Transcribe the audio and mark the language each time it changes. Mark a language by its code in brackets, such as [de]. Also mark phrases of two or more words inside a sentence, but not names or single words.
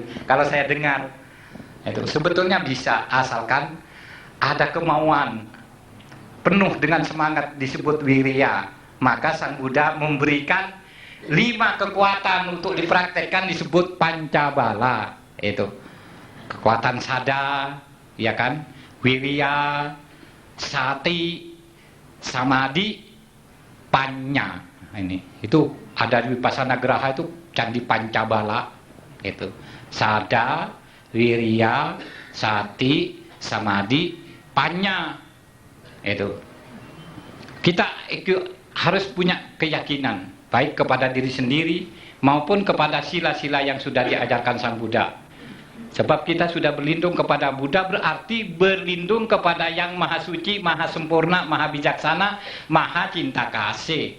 [id] Kalau saya dengar, itu sebetulnya bisa asalkan ada kemauan penuh dengan semangat, disebut wirya. Maka Sang Buddha memberikan 5 kekuatan untuk dipraktekkan, disebut pancabala. Itu kekuatan sada, ya kan, wirya, [pi] sati, samadhi, panya. [id] Ini itu ada di Vipassana Graha, itu candi pancabala. [pi] Itu sada, wirya, sati, samadhi, panya. [id] Itu. Kita harus punya keyakinan baik kepada diri sendiri maupun kepada sila-sila yang sudah diajarkan Sang Buddha. Sebab kita sudah berlindung kepada Buddha berarti berlindung kepada yang maha suci, maha sempurna, maha bijaksana, maha cinta kasih.